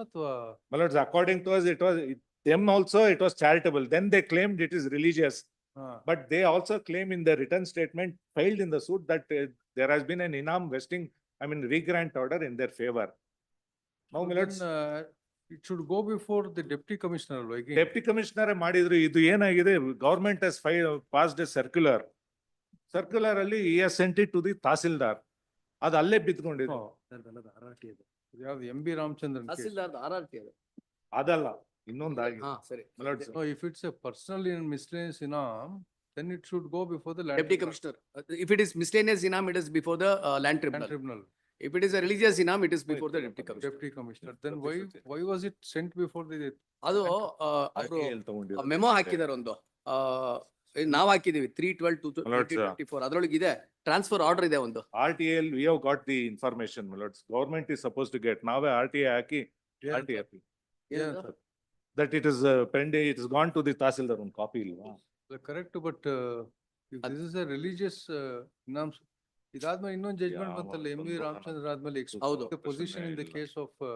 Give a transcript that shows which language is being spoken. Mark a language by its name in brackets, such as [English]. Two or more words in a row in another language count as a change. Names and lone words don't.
[English] My lords, according to us, it was charitable. Then they claimed it is religious. But they also claim in the written statement filed in the suit that there has been an inam vesting, regrant order in their favor. Now, my lords, it should go before the Deputy Commissioner. Deputy Commissioner [Kannada] ಮಾಡಿದ್ರು ಇದು ಏನಾಗಿದೆ, [English] government has passed a circular. Circular alli he has sent it to the Tahsildar. [Kannada] ಅದು ಅಲ್ಲೇ ಬಿಟ್ಕೊಂಡಿದ್ದು. [English] MB Ramchandran case. Adalla. My lords, No, if it's a personal and miscellaneous inam, then it should go before the land. Deputy Commissioner, if it is miscellaneous inam, it is before the land tribunal. If it is a religious inam, it is before the Deputy Commissioner. Deputy Commissioner. Then why was it sent before the? [Kannada] ಅದು ಮೆಮೊ ಹಾಕಿದಾರೆ ಒಂದು ನಾವು ಹಾಕಿದೀವಿ 3/12/2024 ಅದರೊಳಗಿದೆ [English] transfer order [Kannada] ಇದೆ ಒಂದು. [English] RTL, we have got the information, my lords. Government is supposed to get. Now RTA haki, RTA. That it is pending, it has gone to the Tahsildar on copy. Correct, but if this is a religious inam, [Kannada] idadme innond judgment bantalla MV Ramchandra admele [English] the position in the case of